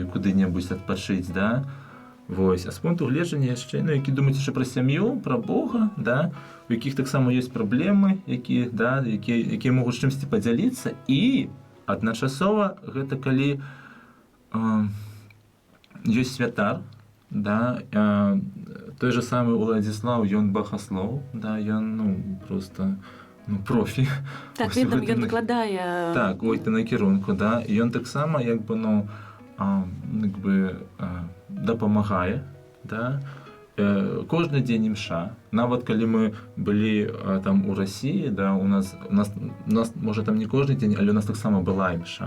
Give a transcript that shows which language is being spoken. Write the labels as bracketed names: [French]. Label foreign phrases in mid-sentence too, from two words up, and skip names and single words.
[Belarusian] куды-небудзь адпачыць, да, вось, а з пункту гледжання яшчэ, ну, які думаюць яшчэ пра сям'ю, пра Бога, да, у якіх таксама ёсць праблемы, якія, да, якія могуць чымсьці падзяліцца, і адначасова гэта калі ёсць святар, да, той же самы Уладзіслаў, ён багаслоў, да, ён, ну, просто, ну, профі. [Russian] Так, видно, [Belarusian] ён выкладае... Так, ой, ты на кірунку, да, і ён таксама, як бы, ну, як бы, дапамагае, да, кожны дзень імша. Нават калі мы былі там у Расіі, да, у нас, можа, там не кожны дзень, але у нас таксама была імша.